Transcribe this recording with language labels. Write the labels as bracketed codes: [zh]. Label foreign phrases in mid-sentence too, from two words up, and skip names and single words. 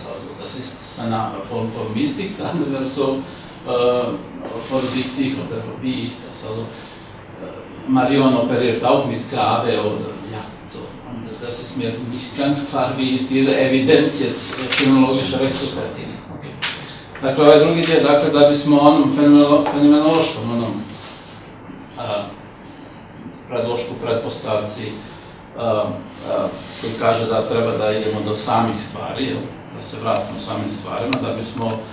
[de] Also, das ist eine Form von Mystik, sagen wir so vorsichtig, oder wie ist das? Also, Marion operiert auch mit Gabe oder ja, so. Und das ist mir nicht ganz klar, wie ist diese Evidenz jetzt phänomenologisch rechtfertigen. Okay. [bs] Dakle, ovaj drugi dio, dakle, da bismo onom fenomenološkom, onom predlošku, pretpostavci, koji kaže da treba da idemo do samih stvari, da se vratimo samim stvarima, da bismo